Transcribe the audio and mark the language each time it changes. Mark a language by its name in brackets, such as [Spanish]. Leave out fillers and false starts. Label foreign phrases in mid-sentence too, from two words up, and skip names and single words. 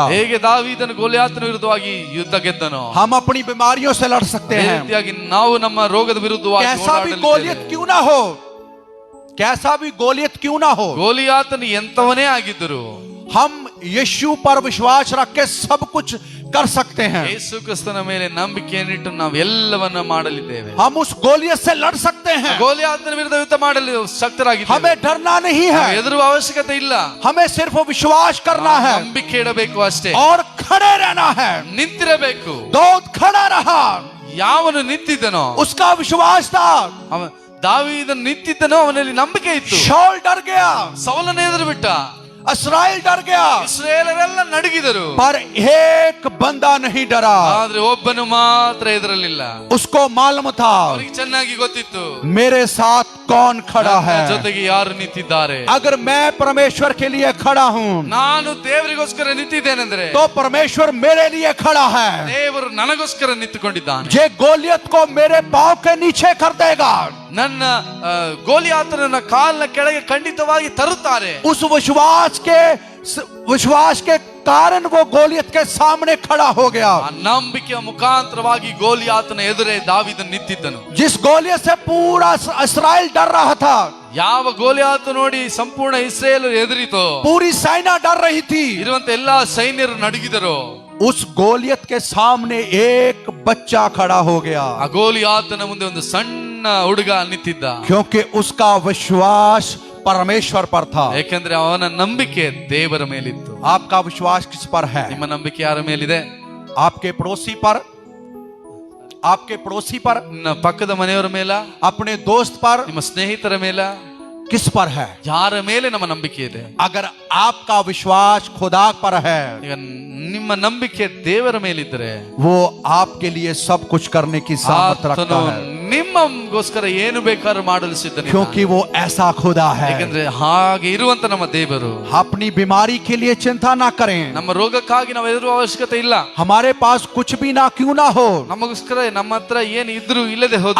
[Kannada] ಹೇಗೆ ದಾವೀದನು ಗೋಲಿಯಾತನ ವಿರುದ್ಧವಾಗಿ ಯುದ್ಧ ಗೆದ್ದನೋ, [Hindi] हम अपनी बीमारियों से लड़ सकते [Kannada] ಅದೇ [Hindi] हैं। [Kannada] ರೀತಿಯಾಗಿ ನಾವು ನಮ್ಮ ರೋಗದ ವಿರುದ್ಧವಾಗಿ [Hindi] कैसा भी [Kannada] ಹೋರಾಡಲಿದ್ದೇವೆ. [Hindi] गोलियत क्यों ना हो, कैसा भी गोलियत क्यों ना हो, [Kannada] ಗೋಲಿಯಾತನು ಎಂತವನೇ ಆಗಿದ್ದರು [Hindi] हम यीशु पर विश्वास रख के सब कुछ कर सकते हैं। [Kannada] ಯೇಸು ಕ್ರಿಸ್ತನ ಮೇಲೆ ನಂಬಿಕೆಯನ್ನಿಟ್ಟು ನಾವು ಎಲ್ಲವನ್ನ ಮಾಡಲಿದ್ದೇವೆ. [Hindi] हम उस गोलियत से लड़ सकते हैं। [Kannada] ಗೋಲಿಯಾತನ ವಿರುದ್ಧ ಯುದ್ಧ ಮಾಡಲು ಶಕ್ತರಾಗಿದ್ದೇವೆ. [Hindi] हमें डरना नहीं है, [Kannada] ಹೆದರುವ ಅವಶ್ಯಕತೆ ಇಲ್ಲ. [Hindi] हमें सिर्फ विश्वास करना है [Kannada] ನಂಬಿಕೆ ಇಡಬೇಕು ಅಷ್ಟೇ, [Hindi] और खड़े रहना है। [Kannada] ನಿಂತಿರಬೇಕು. [Hindi] दाऊद खड़ा रहा, [Kannada] ಯಾವನು ನಿಂತಿದ್ದನೋ, [Hindi] उसका विश्वास था। [Kannada] ದಾವೀದನು ನಿಂತಿದ್ದನೋ, ಅವನಲ್ಲಿ ನಂಬಿಕೆ ಇತ್ತು. [Hindi] शाऊल डर गया, [Kannada] ಸೌಲನ ಎದುರು ಬಿಟ್ಟ, [Hindi] इस्राएल डर गया, [Kannada] ಇಸ್ರಾಯೇಲರೆಲ್ಲ ನಡುಗಿದರು. [Hindi] पर एक बंदा नहीं डरा। [Kannada] ಆದ್ರೆ ಒಬ್ಬನು ಮಾತ್ರ ಎದುರಲಿಲ್ಲ. [Hindi] उसको मालूम था [Kannada] ಅವರಿಗೆ ಚೆನ್ನಾಗಿ ಗೊತ್ತಿತ್ತು, [Hindi] मेरे साथ कौन खड़ा [Kannada] ನನ್ನ [Hindi] है। [Kannada] ಜೊತೆಗೆ ಯಾರು ನಿಂತಿದ್ದಾರೆ. [Hindi] अगर मैं परमेश्वर के लिए खड़ा हूँ, [Kannada] ನಾನು ದೇವರಿಗೋಸ್ಕರ ನಿಂತಿದ್ದೇನೆಂದ್ರೆ [Hindi] तो परमेश्वर मेरे लिए खड़ा है। [Kannada] ದೇವರು ನನಗೋಸ್ಕರ ನಿಂತುಕೊಂಡಿದ್ದಾನೆ. [Hindi] ये गोलियत को मेरे पांव के नीचे कर देगा। [Kannada] ನನ್ನ ಗೋಲಿಯಾತನನ್ನ ಕಾಲಿನ ಕೆಳಗೆ ಖಂಡಿತವಾಗಿ ತರುತ್ತಾರೆ. [Hindi] उस विश्वास के कारण वो गोलियत के सामने खड़ा हो गया। [Kannada] ಆ ನಂಬಿಕೆಯ ಮುಖಾಂತರವಾಗಿ ಗೋಲಿಯಾತನ ಎದುರೇ ದಾವೀದನು ನಿಂತಿದ್ದನು. [Hindi] जिस गोलियत से पूरा इस्राएल डर रहा था, [Kannada] ಯಾವ ಗೋಲಿಯಾತ ನೋಡಿ ಸಂಪೂರ್ಣ ಇಸ್ರೇಲ್ ಎದುರಿತೋ, [Hindi] पूरी सेना डर रही थी, [Kannada] ಇರುವಂತ ಎಲ್ಲಾ ಸೈನ್ಯರು ನಡುಗಿದರು. [Hindi] उस गोलियत के सामने एक बच्चा खड़ा हो गया। [Kannada] ಆ ಗೋಲಿಯಾತನ ಮುಂದೆ ಒಂದು ಸಣ್ಣ ಹುಡುಗ ನಿಂತಿದ್ದ. [Hindi] क्योंकि उसका विश्वास परमेश्वर पर था। [Kannada] ಯಾಕೆಂದ್ರೆ ಅವನ ನಂಬಿಕೆ ದೇವರ ಮೇಲಿತ್ತು. [Hindi] आपका विश्वास किस पर है? [Kannada] ನಿಮ್ಮ ನಂಬಿಕೆ ಯಾರ ಮೇಲಿದೆ? [Hindi] आपके पड़ोसी पर, आपके पड़ोसी पर, [Kannada] ನಿಮ್ಮ ಪಕ್ಕದ ಮನೆಯವರ ಮೇಲ, [Hindi] अपने दोस्त पर, [Kannada] ನಿಮ್ಮ ಸ್ನೇಹಿತರ ಮೇಲ, [Hindi] किस पर है? [Kannada] ಯಾರ ಮೇಲೆ ನಮ್ಮ ನಂಬಿಕೆ ಇದೆ? [Hindi] अगर आपका विश्वास खुदा पर है, [Kannada] ಈಗ ನಿಮ್ಮ ನಂಬಿಕೆ ದೇವರ ಮೇಲಿದ್ರೆ [Hindi] वो आपके लिए सब कुछ करने की सामर्थ्य रखता [Kannada] ಆತನು [Hindi] है, [Kannada] ನಿಮ್ಮಗೋಸ್ಕರ ಏನು ಬೇಕಾದ್ರೂ ಮಾಡಲು ಸಿದ್ಧನಿದ್ದಾನೆ. [Hindi] क्योंकि वो ऐसा खुदा है। [Kannada] ಯಾಕಂದ್ರೆ ಹಾಗೆ ಇರುವಂತ ನಮ್ಮ ದೇವರು. [Hindi] अपनी बीमारी के लिए चिंता ना करें, [Kannada] ನಮ್ಮ ರೋಗಕ್ಕಾಗಿ ನಾವು ಹೆದರುವ ಅವಶ್ಯಕತೆ ಇಲ್ಲ. [Hindi] हमारे पास कुछ भी ना क्यों ना हो, [Kannada] ನಮಗೋಸ್ಕರ ನಮ್ಮ ಹತ್ರ ಏನು ಇದ್ರೂ ಇಲ್ಲದೆ ಹೋದ್ರು,